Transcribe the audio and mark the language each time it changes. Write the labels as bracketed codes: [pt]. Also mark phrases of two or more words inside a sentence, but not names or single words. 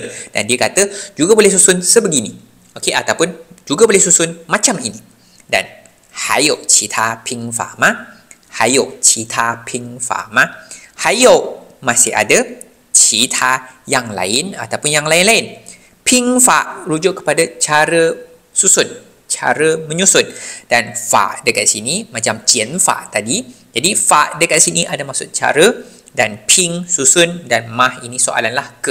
[ms] Dan dia kata juga boleh susun sebegini. Okey, ataupun juga boleh susun macam ini. [zh] Dan 还有其他拼法吗？还有其他拼法吗？还有 [ms] masih ada 其他 yang lain ataupun yang lain-lain. 拼法 rujuk kepada cara susun, cara menyusun. Dan fa dekat sini macam 减法 tadi. Jadi fa dekat sini ada maksud cara, dan ping susun, dan mah ini soalan lah ke.